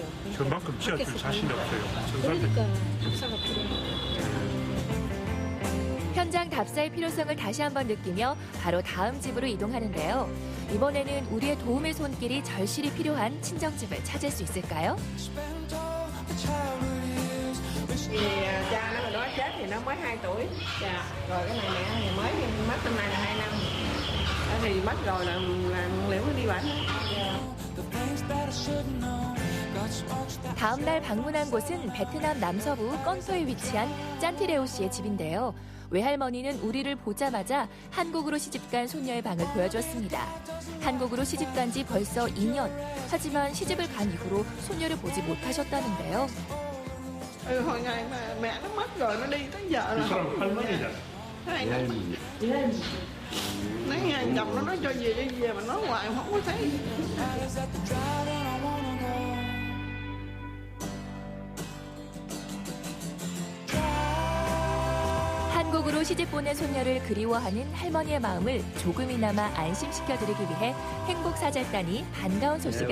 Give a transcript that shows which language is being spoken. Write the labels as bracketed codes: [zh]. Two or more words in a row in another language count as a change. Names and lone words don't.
[ko] 저만큼 지어줄 밖에서 자신이 보니까. 없어요. 그러니까 답사가 필요해요. 현장 답사의 필요성을 다시 한번 느끼며 바로 다음 집으로 이동하는데요. 이번에는 우리의 도움의 손길이 절실히 필요한 친정집을 찾을 수 있을까요? [vi] Vì cha nó đó chết thì nó mới 2 tuổi. Dạ. Rồi cái này mẹ thì mới mất năm nay là 2 năm. Thì mất rồi là liệu nó đi bệnh. [ko] 다음 날 방문한 곳은 베트남 남서부 건소에 위치한 짠티레오 씨의 집인데요. 외할머니는 우리를 보자마자 한국으로 시집간 손녀의 방을 보여줬습니다. 한국으로 시집간 지 벌써 2년. 하지만 시집을 간 이후로 손녀를 보지 못하셨다는데요. [vi] Hồi ngày mà mẹ nó mất rồi nó đi tới giờ [ko] 이 [vi] là [ko] 사람 할머니잖아. [vi] nói nghe chồng nó nói cho về mà nói hoài không có thấy. [ko] 한국으로 시집 보낸 손녀를 그리워하는 할머니의 마음을 조금이나마 안심시켜드리기 위해 행복사절단이 반가운 소식을